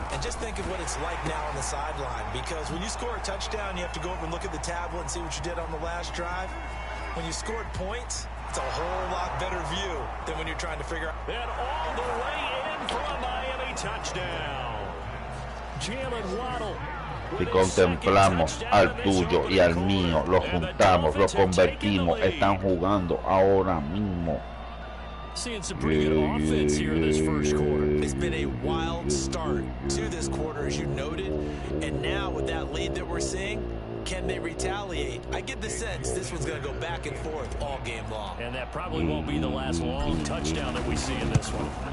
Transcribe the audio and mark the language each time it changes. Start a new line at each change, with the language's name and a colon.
English: And just think of what it's like now on the sideline, because when you score a touchdown, you have to go over and look at the tablet and see what you did on the last drive. When you scored points, it's a whole lot better view than when you're trying to figure out. And all the way in for a Miami touchdown. Jalen Waddle.
Spanish: Si contemplamos al tuyo y al mío, los juntamos, los convertimos, están jugando ahora mismo.
English: Seeing some pretty good offense here in this first quarter. It's been a wild start to this quarter, as you noted. And now with that lead that we're seeing, Can they retaliate? I get the sense this one's going to go back and forth all game long. And that probably won't be the last long touchdown that we see in this one.